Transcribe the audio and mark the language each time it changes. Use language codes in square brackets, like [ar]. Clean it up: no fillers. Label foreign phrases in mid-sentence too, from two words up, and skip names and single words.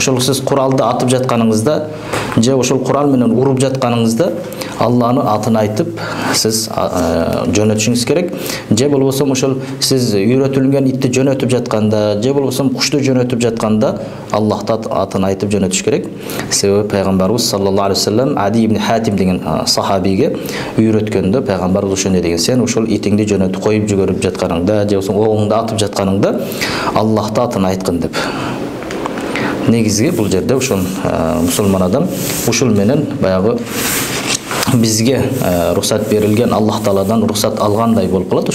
[ky] Ошол сиз куралды атып жатканыңызда же ошол Куран менен уруп жатканыңызда Алланы атын айтып сиз жөнөтүшүңүз керек. Же болбосо ошол сиз үйрөтүлгөн итти жөнөтүп жатканда, же болбосо кушту жөнөтүп жатканда Аллахты атын айтып жөнөтүш керек. Себеби пайгамбарыбыз [ar] صلى الله عليه وسلم [ky] Ади ибн Хатим деген сахабиге үйрөткөндө пайгамбарыбыз ошондой деген: сен ошол итиңди жөнөтүп коюп жүгөрүп жатканыңда, же болбосо оңуңду атып жатканыңда Аллахты атын айткын деп. Негизги бул жерде ошол мусулман адам ушул менен баягы бизге рухсат берилген, Аллах Тааладан рухсат алгандай болуп калат.